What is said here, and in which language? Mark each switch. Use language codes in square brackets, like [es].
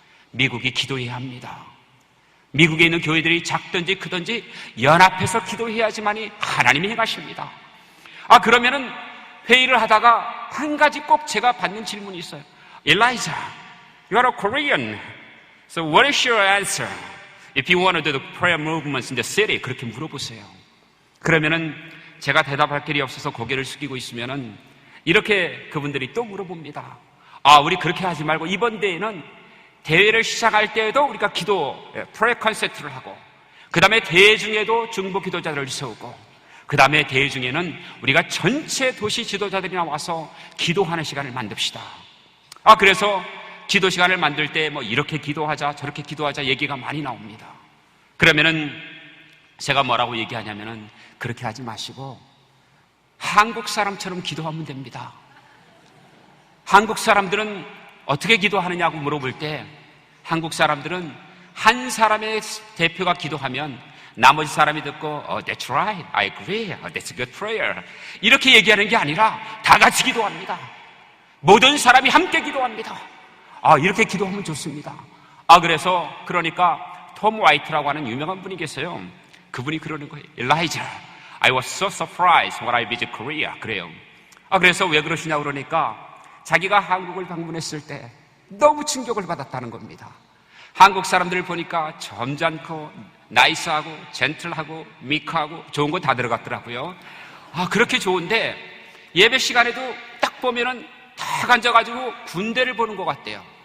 [ko] 미국이 기도해야 합니다. 미국에 있는 교회들이 작든지 크든지 연합해서 기도해야지만이 하나님이 행하십니다. 그러면은 회의를 하다가 한 가지 꼭 제가 받는 질문이 있어요. [en] Elijah, you are a Korean. So what is your answer? If you want to do the prayer movements in the city, [ko] 그렇게 물어보세요. 그러면은 제가 대답할 길이 없어서 고개를 숙이고 있으면은 이렇게 그분들이 또 물어봅니다. 우리 그렇게 하지 말고 이번 대회는 대회를 시작할 때에도 우리가 기도, 프레이 콘서트를 하고 그 다음에 대회 중에도 중보 기도자들을 세우고 그 다음에 대회 중에는 우리가 전체 도시 지도자들이 나와서 기도하는 시간을 만듭시다. 그래서 기도 시간을 만들 때 이렇게 기도하자 저렇게 기도하자 얘기가 많이 나옵니다. 그러면은 제가 뭐라고 얘기하냐면은 그렇게 하지 마시고 한국 사람처럼 기도하면 됩니다. 한국 사람들은 어떻게 기도하느냐고 물어볼 때 한국 사람들은 한 사람의 대표가 기도하면 나머지 사람이 듣고 [en] That's right, I agree, that's a good prayer [ko] 이렇게 얘기하는 게 아니라 다 같이 기도합니다. 모든 사람이 함께 기도합니다. 이렇게 기도하면 좋습니다. 그래서 그러니까 톰 화이트라고 하는 유명한 분이 계세요. 그분이 그러는 거예요. [en] Elijah, I was so surprised when I visited Korea. [ko] 그래요. 그래서 왜 그러시냐고 그러니까 자기가 한국을 방문했을 때 너무 충격을 받았다는 겁니다. 한국 사람들을 보니까 점잖고 나이스하고 젠틀하고 미크하고 좋은 거 다 들어갔더라고요. 그렇게 좋은데 예배 시간에도 딱 보면은 딱 앉아가지고 군대를 보는 것 같대요.